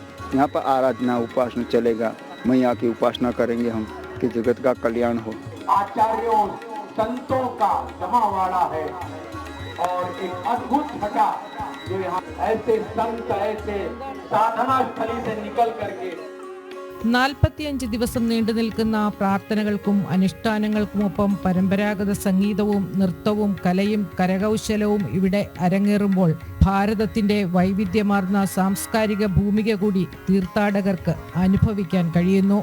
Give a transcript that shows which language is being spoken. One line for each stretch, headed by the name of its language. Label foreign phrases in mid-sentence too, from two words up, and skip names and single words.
Hindi: यहाँ पर आराधना उपासना चलेगा. मैया की उपासना करेंगे हम कि जगत का कल्याण हो. आचार्यों संतों का जमावाड़ा है, और एक अद्भुत छटा जो यहाँ ऐसे संत, ऐसे साधना स्थली से निकल करके
Malayalam: 45 ദിവസം നീണ്ടു നിൽക്കുന്ന പ്രാർത്ഥനകൾക്കും അനുഷ്ഠാനങ്ങൾക്കുമൊപ്പം പരമ്പരാഗത സംഗീതവും നൃത്തവും കലയും കരകൗശലവും ഇവിടെ അരങ്ങേറുമ്പോൾ ഭാരതത്തിന്റെ വൈവിധ്യമാർന്ന സാംസ്കാരിക ഭൂമിക കൂടി തീർത്ഥാടകർക്ക് അനുഭവിക്കാൻ കഴിയുന്നു.